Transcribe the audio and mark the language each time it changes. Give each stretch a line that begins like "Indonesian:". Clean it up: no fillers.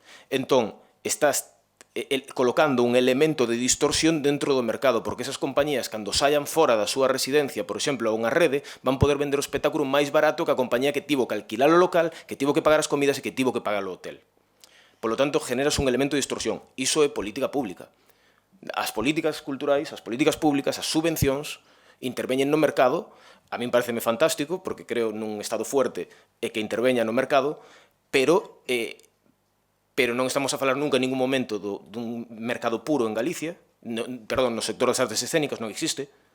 Galician: Entón, estás colocando un elemento de distorsión dentro do mercado, porque esas compañías, cando saian fora da súa residencia, por exemplo, a unha rede, van poder vender o espectáculo máis barato que a compañía que tivo que alquilar o local, que tivo que pagar as comidas e que tivo que pagar o hotel.
Spanish: Por lo tanto, generas un elemento de distorsión.
Galician: Iso é política pública. As políticas culturais, as políticas públicas, as subvencións, interveñen no mercado. A min pareceme fantástico, porque creo nun Estado fuerte e que interveña no mercado, pero non estamos a falar nunca en ningún momento dun mercado puro en Galicia, no sector das artes escénicas non existe,